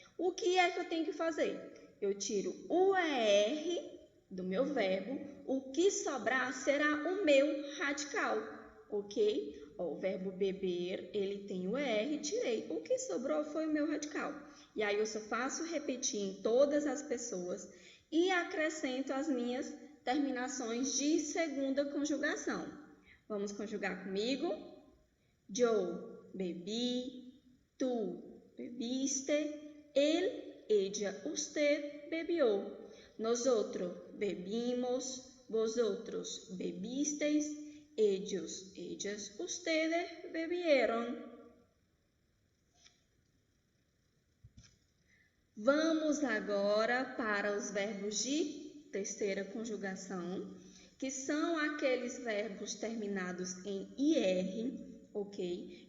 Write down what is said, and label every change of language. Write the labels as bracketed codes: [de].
[pt] O que é que eu tenho que fazer? Eu tiro o ER do meu verbo, o que sobrar será o meu radical, ok? O verbo beber, ele tem o ER, tirei. O que sobrou foi o meu radical. E aí eu só faço repetir em todas as pessoas e acrescento as minhas terminações de segunda conjugação. Vamos conjugar comigo? [es] Yo bebi, tu bebiste, él, ella, usted bebió. Nosotros bebimos, vosotros bebisteis, ellos, ellas, ustedes bebieron. [pt] Vamos agora para os verbos de terceira conjugação, que são aqueles verbos terminados em IR, ok?